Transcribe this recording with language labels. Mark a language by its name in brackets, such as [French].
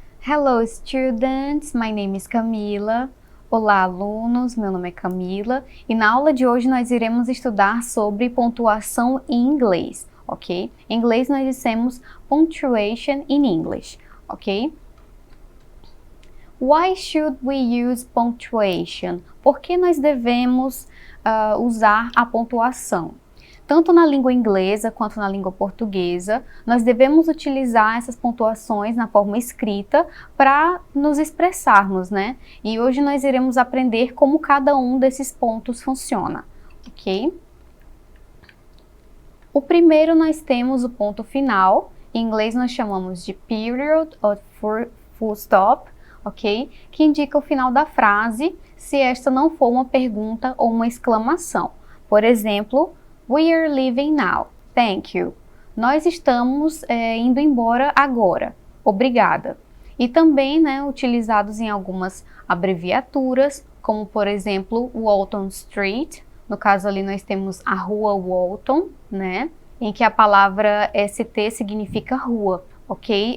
[English] Hello students, my name is Camila. [Portuguese] Olá alunos, meu nome é Camila e na aula de hoje nós iremos estudar sobre pontuação em inglês, ok? Em inglês nós dissemos [English] punctuation in English, [Portuguese] ok? [English] Why should we use punctuation? [Portuguese] Por que nós devemos usar a pontuação? Tanto na língua inglesa quanto na língua portuguesa, nós devemos utilizar essas pontuações na forma escrita para nos expressarmos, né? E hoje nós iremos aprender como cada um desses pontos funciona, ok? O primeiro nós temos o ponto final, em inglês nós chamamos de period ou full stop, ok? Que indica o final da frase, se esta não for uma pergunta ou uma exclamação. Por exemplo, [English] we are leaving now. Thank you. [Portuguese] Nós estamos indo embora agora. Obrigada. E também, né, utilizados em algumas abreviaturas, como por exemplo, Walton Street. No caso ali nós temos a rua Walton, né, em que a palavra ST significa rua, ok?